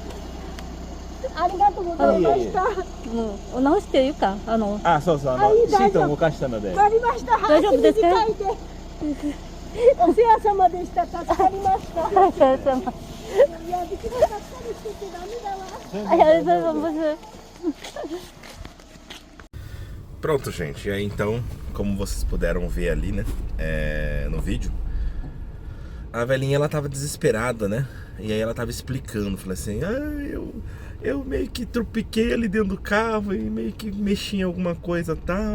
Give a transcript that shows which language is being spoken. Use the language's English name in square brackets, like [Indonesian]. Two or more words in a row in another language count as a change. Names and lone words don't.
[Japanese] ありがとうございました。直していうか、あ、そうそう、シートを動かしたので。わかりました。大丈夫ですか？早く短いで。お世話様でした。助かりました。お世話様。いや、できなかったりしててダメだわ。ありがとうございます。 [Portuguese] Pronto, gente. E aí, então, como vocês puderam ver ali, né, no vídeo, a velhinha, ela tava desesperada, né? E aí ela tava explicando, falei assim, eu meio que tropiquei ali dentro do carro e meio que mexi em alguma coisa e tal.